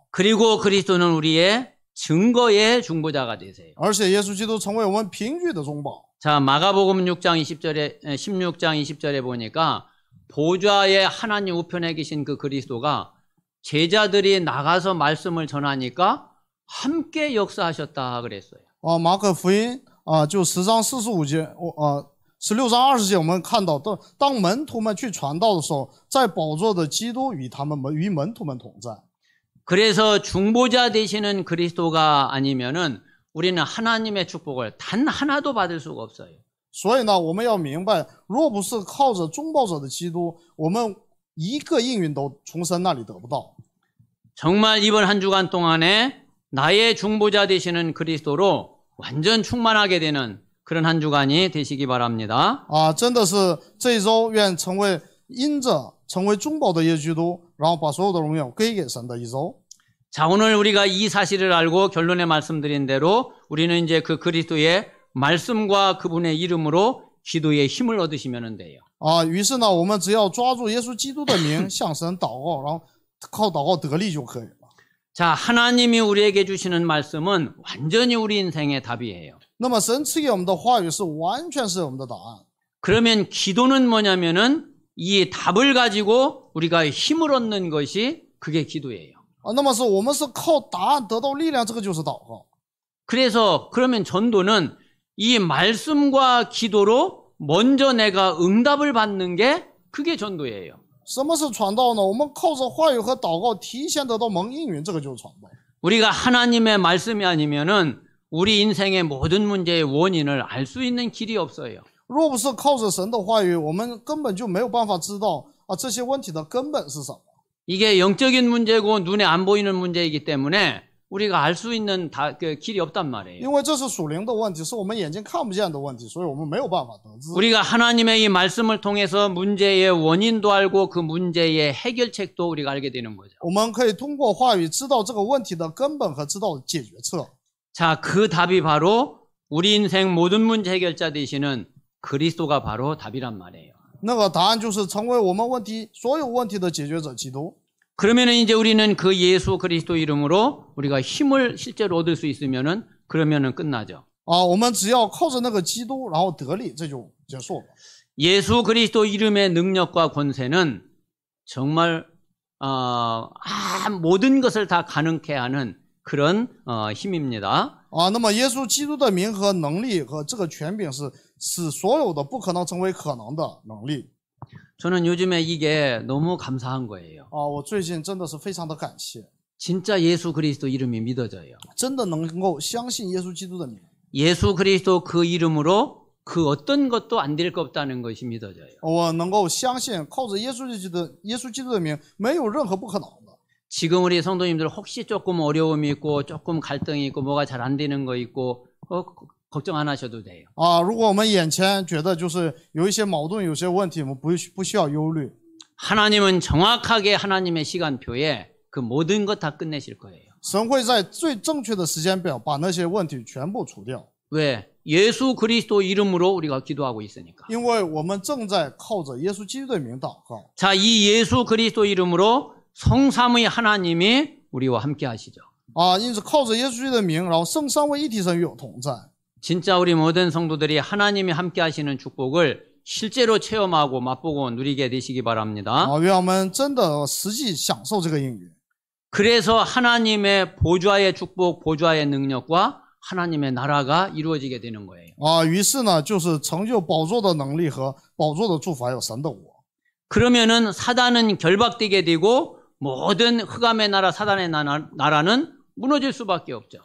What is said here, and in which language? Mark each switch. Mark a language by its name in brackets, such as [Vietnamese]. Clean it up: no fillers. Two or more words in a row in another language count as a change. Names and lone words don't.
[Korean] 그리고 그리스도는 우리의 증거의 중보자가 되세요. [Chinese] 而且耶稣基督成为我们凭据的中保。 [Korean] 자, 마가복음 16장 20절에 보니까 보좌의 하나님 우편에 계신 그 그리스도가 제자들이 나가서 말씀을 전하니까 함께 역사하셨다 그랬어요. [Chinese] 马可福音就10章45节，16章20节，我们看到，当门徒们去传道的时候，在宝座的基督与门徒们同在。 [Korean] 그래서 중보자 되시는 그리스도가 아니면은 우리는 하나님의 축복을 단 하나도 받을 수가 없어요. [Chinese] 所以呢，我们要明白，若不是靠着中保者的基督，我们一个应允都从神那里得不到。 [Korean] 정말 이번 한 주간 동안에 나의 중보자 되시는 그리스도로 완전 충만하게 되는 그런 한 주간이 되시기 바랍니다. [Chinese] 真的是这一周愿因着成为中保的耶稣基督，然后把所有的荣耀归给神的一周。 [Korean] 자, 오늘 우리가 이 사실을 알고 결론에 말씀드린 대로 우리는 이제 그 그리스도의 말씀과 그분의 이름으로 기도의 힘을 얻으시면 돼요. [Chinese] 于是呢，我们只要抓住耶稣基督的名，向神祷告，然后靠祷告得力就可以了。 [Korean] 자, 하나님이 우리에게 주시는 말씀은 완전히 우리 인생의 답이에요. [Chinese] 那么神赐给我们的话语是完全是我们的答案。 [Korean] 그러면 기도는 뭐냐면은 이 답을 가지고 우리가 힘을 얻는 것이 그게 기도예요. [Chinese] 那么我们是靠答案得到力量，这个就是祷告。 [Korean] 그래서 그러면 전도는 이 말씀과 기도로 먼저 내가 응답을 받는 게 그게 전도예요. [Chinese] 什么是传道呢？我们靠着话语和祷告提前得到蒙应允，这个就是传道。 [Korean] 우리가 하나님의 말씀이 아니면은 우리 인생의 모든 문제의 원인을 알 수 있는 길이 없어요. [Chinese] 若不是靠着神的话语，我们根本就没有办法知道这些问题的根本是什么。 [Korean] 이게 영적인 문제고 눈에 안 보이는 문제이기 때문에 우리가 알 수 있는 길이 없단 말이에요. [Chinese] 因为这是属灵的问题，是我们眼睛看不见的问题，所以我们没有办法得知。 [Korean] 우리가 하나님의 이 말씀을 통해서 문제의 원인도 알고 그 문제의 해결책도 우리가 알게 되는 거죠. [Chinese] 我们可以通过话语知道这个问题的根本和知道解决策。 [Korean] 자, 그 답이 바로 우리 인생 모든 문제 해결자 되시는 그리스도가 바로 답이란 말이에요. [Chinese] 那个答案就是成为我们所有问题的解决者基督。 [Korean] 그러면은 이제 우리는 그 예수 그리스도 이름으로 우리가 힘을 실제로 얻을 수 있으면은 그러면은 끝나죠. [Chinese] 我们只要靠着那个基督，然后得力，这就结束了。 [Korean] 예수 그리스도 이름의 능력과 권세는 정말 모든 것을 다 가능케 하는 그런 힘입니다. [Chinese] 那么耶稣基督的名和能力和这个权柄是使所有的不可能成为可能的能力。 [Korean] 저는 요즘에 이게 너무 감사한 거예요. [Chinese] 我最近真的是非常的感谢， [Korean] 진짜 예수 그리스도 이름이 믿어져요. [Chinese] 真的能够相信耶稣基督的名。 [Korean] 예수 그리스도 그 이름으로 그 어떤 것도 안 될 것 없다는 것이 믿어져요. [Chinese] 我能够相信靠着耶稣基督的名，没有任何不可能的。 [Korean] 지금 우리 성도님들 혹시 조금 어려움이 있고 조금 갈등이 있고 뭐가 잘 안 되는 거 있고 걱정 안 하셔도 돼요. [Chinese] 如果我们眼前觉得就是有一些矛盾，有些问题，我们不需要忧虑。 [Korean] 하나님은 정확하게 하나님의 시간표에 그 모든 것 다 끝내실 거예요. [Chinese] 神会在最正确的时间表把那些问题全部除掉。 [Korean] 왜? 예수 그리스도 이름으로 우리가 기도하고 있으니까. [Chinese] 因为我们正在靠着耶稣基督的名祷告。 [Korean] 자, 이 예수 그리스도 이름으로 성삼위 하나님이 우리와 함께 하시죠. [Chinese] 因此靠着耶稣基督的名，然后圣三位一体神与我同在。 [Korean] 진짜 우리 모든 성도들이 하나님이 함께 하시는 축복을 실제로 체험하고 맛보고 누리게 되시기 바랍니다. [Chinese] 愿我们真的实际享受这个应允。 [Korean] 그래서 하나님의 보좌의 축복, 보좌의 능력과 하나님의 나라가 이루어지게 되는 거예요. [Chinese] 于是呢，就是成就宝座的能力和宝座的祝福，还有神的国。 [Korean] 그러면은 사단은 결박되게 되고 모든 흑암의 나라, 사단의 나라는 무너질 수밖에 없죠.